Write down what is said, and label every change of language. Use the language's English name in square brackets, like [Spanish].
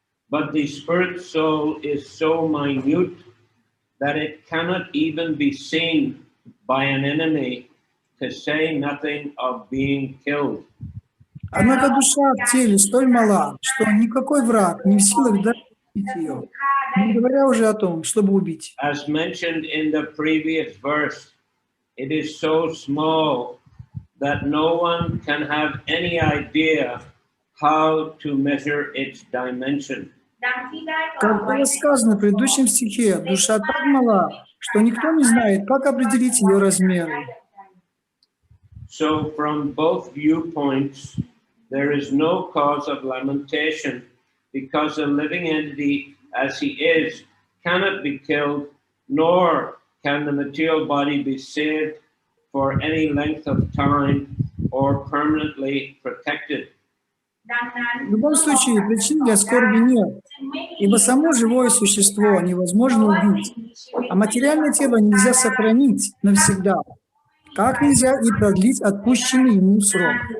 [English] But the spirit soul is so minute that it cannot even be seen by an enemy, to say nothing of being killed. [Russian] Однако душа в теле столь мала, что никакой враг не в силах даже убить ее, не говоря уже о том, чтобы убить. [English] As mentioned in the previous verse, it is so small that no one can have any idea how to measure its dimension. [Russian] Как было сказано в предыдущем стихе, душа так мала, что никто не знает, как определить ее размеры. [English] So from both viewpoints, there is no cause of lamentation, because a living entity as he is cannot be killed, nor can the material body be saved for any length of time or permanently protected. [Russian] В любом случае, причин для скорби нет, ибо само живое существо невозможно убить, а материальное тело нельзя сохранить навсегда, как нельзя и продлить отпущенный ему срок.